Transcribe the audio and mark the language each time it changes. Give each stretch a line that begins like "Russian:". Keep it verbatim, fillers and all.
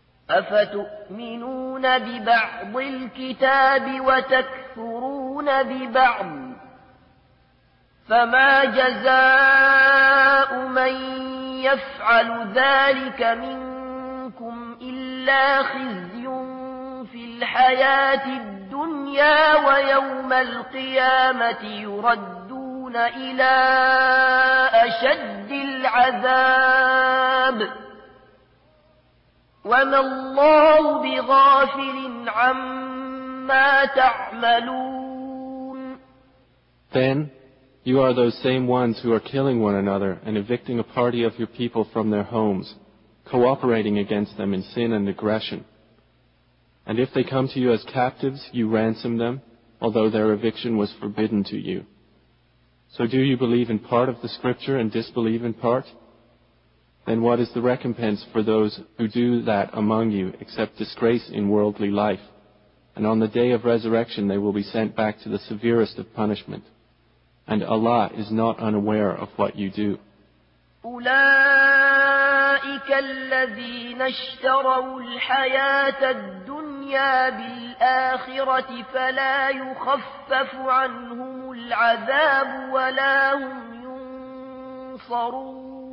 Arabic: أفتؤمنون ببعض الكتاب وتكفرون ببعض فما جزاء من يفعل ذلك من إلا خزي في الحياة الدنيا ويوم القيامة يردون إلى أشد العذاب وما الله بغافل عما تعملون
English: Then you are those same ones who are killing one another and evicting a party of your people from their homes, cooperating against them in sin and aggression. And if they come to you as captives, you ransom them, although their eviction was forbidden to you. So do you believe in part of the scripture and disbelieve in part? Then what is the recompense for those who do that among you, except disgrace in worldly life? And on the day of resurrection they will be sent back to the severest of punishment. And Allah is not unaware of what you do.
Arabic: أولئك الذين اشتروا الحياة الدنيا بالآخرة فلا يخفف عنهم العذاب ولا هم ينصرون